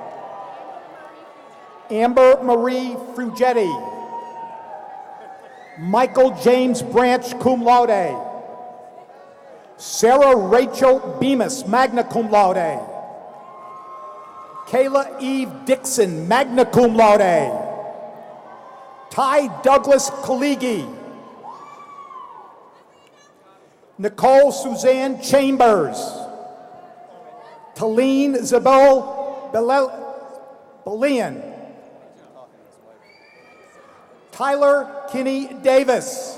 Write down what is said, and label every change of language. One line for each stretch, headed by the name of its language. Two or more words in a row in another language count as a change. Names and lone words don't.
English: Amber Marie Frugetti. Michael James Branch,
Latin: cum laude.
English: Sarah Rachel Bemis,
Latin: magna cum laude.
English: Kayla Eve Dixon,
Latin: magna cum laude.
English: Ty Douglas Kaligi. Nicole Suzanne Chambers. Talene Zabel Belian. Tyler Kinney Davis.